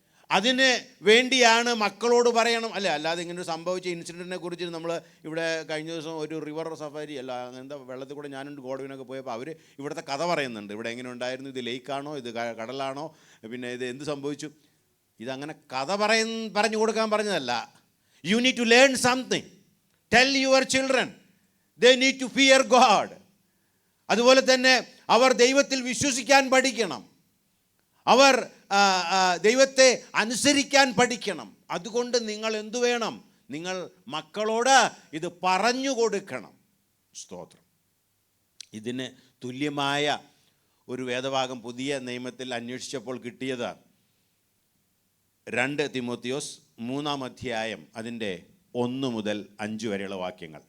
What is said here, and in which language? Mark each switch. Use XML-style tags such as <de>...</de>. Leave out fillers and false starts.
<ml>അതിന് വേണ്ടിയാണ് മക്കളോട് പറയണം, അല്ലേ? അല്ലാതെ ഇങ്ങനെ സംഭവിച്ച ഇൻസിഡൻറ്റിനെ കുറിച്ച് നമ്മൾ ഇവിടെ കഴിഞ്ഞ ദിവസം ഒരു റിവർ സഫാരി അല്ല, അങ്ങനത്തെ വെള്ളത്തിൽ കൂടെ ഞാനുണ്ട് ഗോഡവിനൊക്കെ പോയപ്പോൾ അവർ ഇവിടുത്തെ കഥ പറയുന്നുണ്ട്. ഇവിടെ എങ്ങനെ ഉണ്ടായിരുന്നു, ഇത് ലേക്കാണോ, ഇത് കടലാണോ, പിന്നെ ഇത് എന്ത് സംഭവിച്ചു, ഇതങ്ങനെ കഥ പറഞ്ഞു കൊടുക്കാൻ പറഞ്ഞതല്ല.</ml> <en>You need to learn something. Tell your children. They need to fear God.</en> <ml>അതുപോലെ തന്നെ അവർ ദൈവത്തിൽ വിശ്വസിക്കാൻ പഠിക്കണം. അവർ ദൈവത്തെ അനുസരിക്കാൻ പഠിക്കണം. അതുകൊണ്ട് നിങ്ങൾ എന്തു വേണം? നിങ്ങൾ മക്കളോട് ഇത് പറഞ്ഞു കൊടുക്കണം. സ്തോത്രം. ഇതിന് തുല്യമായ ഒരു വേദഭാഗം പുതിയ നിയമത്തിൽ അന്വേഷിച്ചപ്പോൾ കിട്ടിയത് 2 തിമോത്തിയോസ് 3 അധ്യായം അതിൻ്റെ 1 മുതൽ 5 വരെയുള്ള വാക്യങ്ങൾ.</ml>